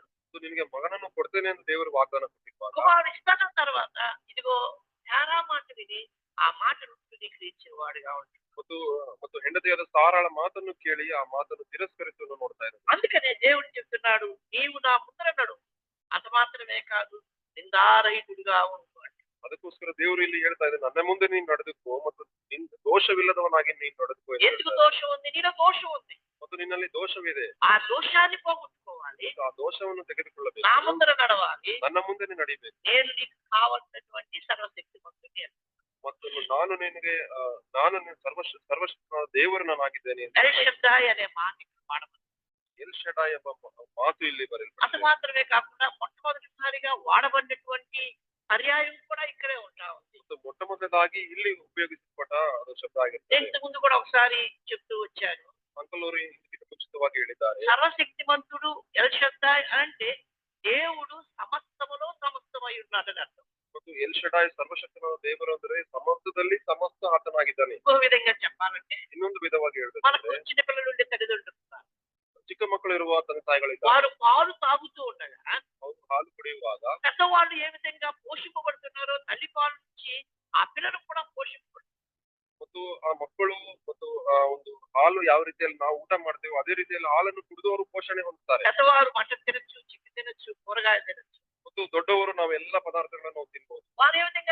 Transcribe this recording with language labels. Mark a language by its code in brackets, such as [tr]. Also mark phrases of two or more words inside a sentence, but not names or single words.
[kn] ನಿನಗೆ ಮಗನನ್ನು ಕೊಡ್ತೇನೆ ಎಂದು ದೇವರು ವಾಗ್ದಾನ ಕೊಟ್ಟಿರುವಾಗ [te] కుమారుడు ఇస్తాన తర్వాత ఇదిగో ధారా మాట విని ఆ మాటను ధృవీకరించేవాడుగా ఉంటాడు. [kn] ಮತ್ತು ಹೆಂಡತಿಯಾದ ಸಾರಾಳ ಮಾತನ್ನು ಕೇಳಿ ಆ ಮಾತನ್ನು ತಿರಸ್ಕರಿಸುವುದು ನೋಡ್ತಾ ಇದ್ದಾರೆ. [te] అందుకనే దేవుడు చెప్తున్నాడు, నీవు నా ముందర నడు, అంత మాత్రమే కాదు నిందారహితుడిగా ఉండు అంటే. [kn] ಅದಕ್ಕೋಸ್ಕರ ದೇವರು ಇಲ್ಲಿ ಹೇಳ್ತಾ ಇದ್ದಾರೆ, ನನ್ನ ಮುಂದೆ ನೀನು ನಡೆದುಕೋ ಮತ್ತು ದೋಷವಿಲ್ಲದವನಾಗಿ ನೀನು ನಡೆದುಕೋ. [te] ఎందుకు దోషం ఉంది? నీలో దోషం ఉంది. [kn] ಮತ್ತು ನಿನ್ನಲ್ಲಿ ದೋಷವಿದೆ, [te] ఆ దోషాన్ని పోగొట్టుకోవాలి, [kn] ಆ ದೋಷವನ್ನು ತೆಗೆದುಕೊಳ್ಳಬೇಕು, [te] నా ముందర నడవాలి. [kn] ನನ್ನ ముంದೆ ನೀನು ನಡಿಬೇಕು. [te] నేను నీకు కావాల్సినటువంటి సర్వశక్తిమంతుని అని. [kn] ಮತ್ತು ನಾನು ನಿನಗೆ ಸರ್ವಶಕ್ತ ದೇವರು ನಾನಾಗಿದ್ದೇನೆ ಅಂತ [te] ఎల్ షద్దాయ్ అనే మాట ఇక్కడ వాడబడింది. [kn] ಎಲ್ ಶಡಾಯ್ ಎಂಬ ಮಾತು ಇಲ್ಲಿ [te] అంత [kn] ಬರೆಯಲ್ಪಟ್ಟಿದೆ. [te] మాత్రమే కాకుండా మొట్టమొదటిసారిగా వాడబడినటువంటి పర్యాయం కూడా ఇక్కడే ఉంటా ఉంది. [kn] ಮತ್ತು ಮೊಟ್ಟಮೊದಲಾಗಿ ಇಲ್ಲಿ ಉಪಯೋಗಿಸಲ್ಪಟ್ಟ ಅದು ಶಬ್ದ ಆಗಿರ್ತದೆ. [te] ఇంతకు ముందు కూడా ఒకసారి చెప్తూ వచ్చాను, [kn] ಅಂಕಲ್ ಅವರು ಇದಕ್ಕಿಂತ ಮುಂಚಿತವಾಗಿ ಹೇಳಿದ್ದಾರೆ, [te] సర్వశక్తిమంతుడు ఎల్ షద్దాయ్ అంటే దేవుడు సమస్తములో సమస్తమై ఉన్నాడని అర్థం. [kn] ಮತ್ತು ಎಲ್ ಶಡಾಯ್ ಸರ್ವಶಕ್ತನ ದೇವರು ಅಂದರೆ ಸಮಸ್ತದಲ್ಲಿ ಸಮಸ್ತ ಆತನಾಗಿದ್ದಾನೆ. [te] ఇంకో విధంగా చెప్పాలంటే [kn] ಇನ್ನೊಂದು ವಿಧವಾಗಿ [te] మనకు [kn] ಹೇಳಬೇಕಂದ್ರೆ [te] చిన్నపిల్లల నుండి తల్లిదండ్రులు ఉన్నారు. [kn] ಚಿಕ್ಕ ಮಕ್ಕಳು ಇರುವ ತಂದೆ ತಾಯಿಗಳಿದ್ದಾರೆ. [te] వారు పాలు తాగుతూ ఉండగా [kn] ಅವರು ಹಾಲು ಕುಡಿಯುವಾಗ [te] పెద్దవాళ్ళు ఏ విధంగా పోషింపబడుతున్నారో తల్లి పాలు నుంచి ఆ పిల్లలు కూడా పోషింపబడుతున్నారు. [kn] ಮತ್ತು ಆ ಮಕ್ಕಳು ಮತ್ತು ಆ ಒಂದು ಹಾಲು ಯಾವ ರೀತಿಯಲ್ಲಿ ನಾವು ಊಟ ಮಾಡ್ತೇವೆ ಅದೇ ರೀತಿಯಲ್ಲಿ ಹಾಲನ್ನು ಕುಡಿದು ಅವರು ಪೋಷಣೆ ಹೊಂದುತ್ತಾರೆ. [te] పెద్దవారు మటన్ తినచ్చు, చికెన్ తినచ్చు, కూరగాయలు తినచ్చు. [kn] ಮತ್ತು ದೊಡ್ಡವರು ನಾವೆಲ್ಲ ಪದಾರ್ಥಗಳನ್ನು ನಾವು ತಿನ್ಬಹುದು. [te] వారు ఏ